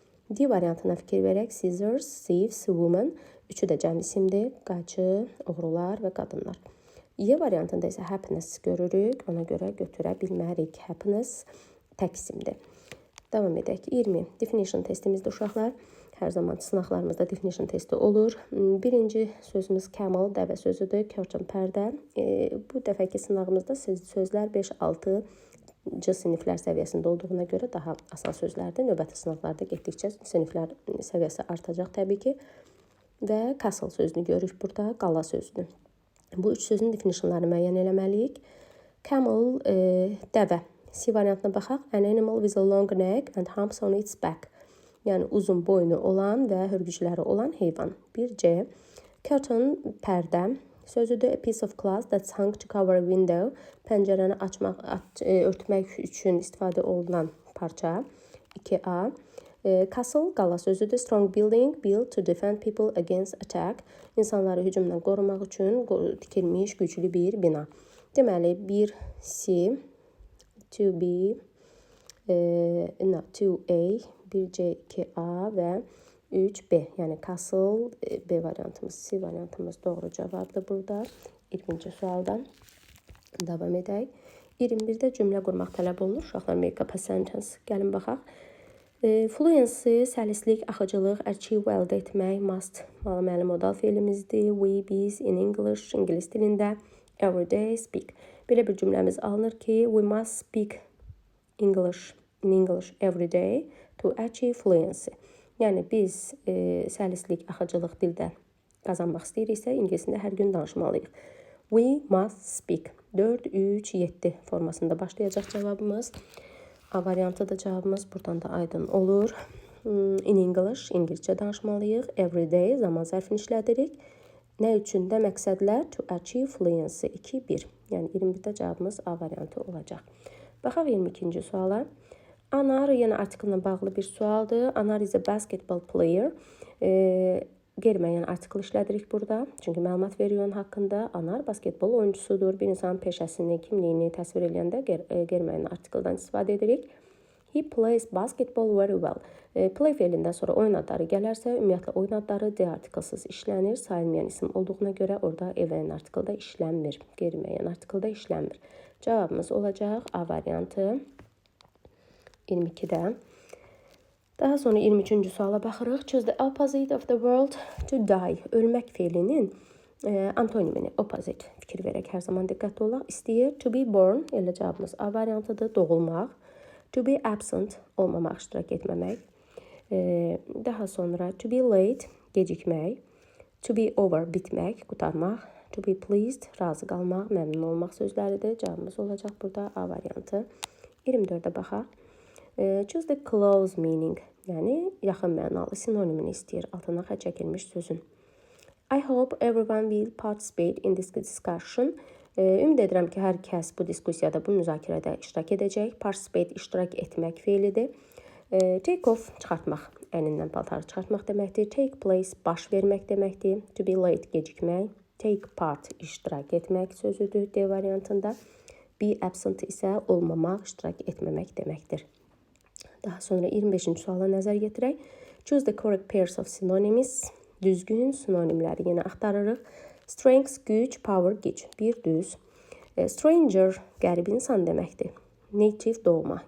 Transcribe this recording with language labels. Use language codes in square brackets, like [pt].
[az] D variantına fikir verək, scissors, thieves, woman, üçü də cəm isimdir, qayçı, oğrular və qadınlar. E variantında isə happiness görürük, ona görə götürə bilmərik, happiness tək isimdir. Davam edək. 20. Definition testimizdə uşaqlar. Hər zaman sınaqlarımızda definition testi olur. Birinci sözümüz camel, dəvə sözüdür, curtain pərdə. Bu dəfəki sınağımızda sözlər 5-6 siniflər səviyyəsində olduğuna görə daha asan sözlərdir. Növbəti sınaqlarda getdikcə siniflər səviyyəsi artacaq təbii ki. Və castle sözünü görürük burada, qala sözünü. Bu üç sözün definitionlarını müəyyən eləməliyik. Camel, dəvə. C variantına baxaq. [en] An animal with a long neck and humps on its back. [az] Yəni uzun boynu olan və hörgücləri olan heyvan. 1C. [en] Curtain, [az] pərdə sözüdür. [en] A piece of cloth that's hung to cover a window. [az] Pəncərəni örtmək üçün istifadə olunan parça. 2A. Castle, qala sözüdür. [en] Strong building built to defend people against attack. [az] İnsanları hücumdan qorumaq üçün tikilmiş güclü bir bina. Deməli, 1C, 2B, 2A, 1C, 2A və 3B. Yəni castle, B variantımız, C variantımız doğru cavabdır burada. 20-ci sualdan davam edək. 21-də cümlə qurmaq tələb olunur. Uşaqlar, [en] make up a sentence. [az] Gəlin baxaq. Fluency, səlislik, axıcılıq, achieve, əldə etmək, must, müəllim modal fe'ilimizdir. We, biz, in English, ingilis dilində, every day, speak. Belə bir cümləmiz alınır ki, [en] we must speak English, in English every day to achieve fluency. [az] Yəni biz səlislik, axıcılıq dildə qazanmaq istəyiriksə, ingilisində hər gün danışmalıyıq. [en] We must speak. [az] 4, 3, 7 formasında başlayacaq cavabımız. A variantı da cavabımız buradan da aydın olur. In English, ingiliscə danışmalıyıq. Every day, zaman zərfini işlədirik. Nə üçün də məqsədlər? [en] To achieve fluency. [az] 2, 1. Yəni 21-də cavabımız A variantı olacaq. Baxaq 22-ci suala. Anar, yəni artiklə bağlı bir sualdır. [en] Anar is a basketball player. [az] Qeyri-müəyyən artikl işlədirik burada. Çünki məlumat veriyor onun haqqında. Anar basketbol oyuncusudur. Bir insanın peşəsini, kimliyini təsvir edəndə qeyri-müəyyən artikldan istifadə edirik. [en] He plays basketball very well. [az] Play fe'lindən sonra oyun adları gələrsə, ümumiyyətlə oyun adları D artiklsız işlənir. Sayılmayan isim olduğuna görə orada evlənən artiklda işlənmir. Qeyri-müəyyən artiklda işlənmir. Cavabımız olacaq A variantı 22-də. Daha sonra 23-cü suala baxırıq. [en] Choose the opposite of the word to die. [az] Ölmək fe'linin antonimini, opposite fikir verək. Hər zaman diqqətli olaq. İstəyir. To be born, elə cavabımız A variantıdır. Doğulmaq. To be absent, olmamaq, iştirak etməmək. Daha sonra to be late, gecikmək. To be over, bitmək, qutarmaq. To be pleased, razı qalmaq, məmnun olmaq sözləridir. Cavabımız olacaq burada A variantı. 24-də baxaq. [en] Choose the close meaning, [az] yəni yaxın mənalı sinonimini istəyir. Altına xətt çəkilmiş sözün. [en] I hope everyone will participate in this discussion. [az] Ümid edirəm ki, hər kəs bu diskusiyada, bu müzakirədə iştirak edəcək. Participate, iştirak etmək fe'lidir. Take off, çıxartmaq, əynindən paltarı çıxartmaq deməkdir. Take place, baş vermək deməkdir. To be late, gecikmək. Take part, iştirak etmək sözüdür D variantında. Be absent isə olmamaq, iştirak etməmək deməkdir. Daha sonra 25-ci suala nəzər yetirək. [en] Choose the correct pairs of synonyms. [az] Düzgün sinonimləri yenə axtarırıq. Strength, güc, power, güc. Bir düz. Stranger, qərib insan deməkdir. Native, doğma.